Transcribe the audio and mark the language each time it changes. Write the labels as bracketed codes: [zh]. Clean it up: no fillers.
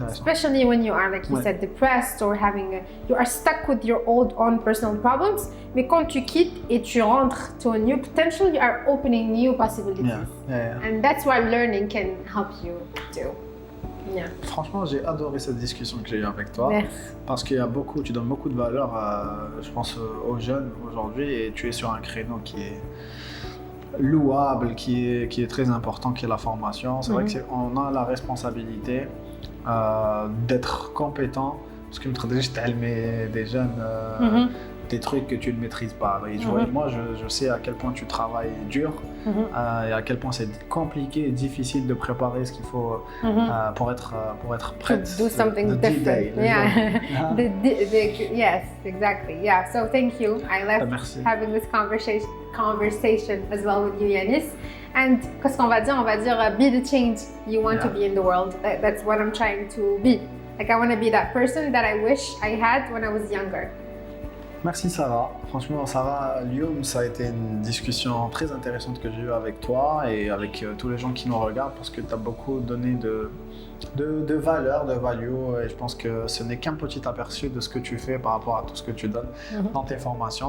[en] Especially when you are, like you said, depressed or you are stuck with your own personal problems. [fr] Mais quand tu quittes et tu rentres [en] to a new potential, you are opening new possibilities. And that's what learning can help you do. [fr] Franchement, j'ai adoré cette discussion que j'ai eue avec toi. Merci. Parce qu'il y a tu donnes beaucoup de valeur, je pense, aux jeunes aujourd'hui, et tu es sur un créneau qui est louable, qui est très important, qui est la formation. C'est vrai qu'on a la responsabilité d'être compétent, parce que des jeunes des trucs que tu ne maîtrises pas. Et moi, je sais à quel point tu travailles dur et à quel point c'est compliqué et difficile de préparer ce qu'il faut pour être prête. [en] To do something different. Yes, exactly. Yeah. So thank you. I love having this conversation as well with you, Yanis. And [fr] qu'est-ce qu'on va dire? [en] On va dire be the change you want to be in the world. That's what I'm trying to be. Like I want to be that person that I wish I had when I was younger. [fr] Merci Sarah. Franchement, Sarah, Lyoum, ça a été une discussion très intéressante que j'ai eue avec toi et avec tous les gens qui nous regardent, parce que tu as beaucoup donné de valeur, de value, et je pense que ce n'est qu'un petit aperçu de ce que tu fais par rapport à tout ce que tu donnes dans tes formations.